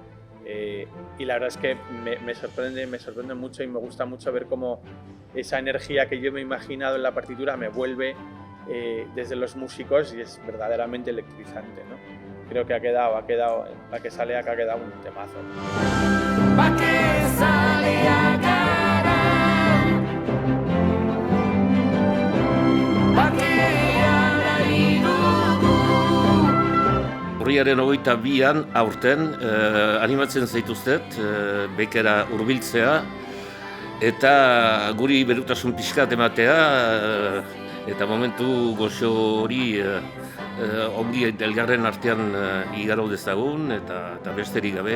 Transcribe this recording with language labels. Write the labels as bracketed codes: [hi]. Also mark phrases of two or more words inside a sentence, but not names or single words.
[es] Y la verdad es que me sorprende mucho, y me gusta mucho ver cómo esa energía que yo me he imaginado en la partitura me vuelve desde los músicos, y es verdaderamente electrizante, ¿no? Creo que ha quedado, Bakezaleak ha quedado un temazo. [eu] Bakezaleak gara, bakea nahi dugu. Urriaren 22an aurten animatzen zaituztet bekera hurbiltzea, eta guri berutasun pixkat ematea, eta momentu goxo hori ongi elgarren artean igaro dezagun, eta besterik gabe.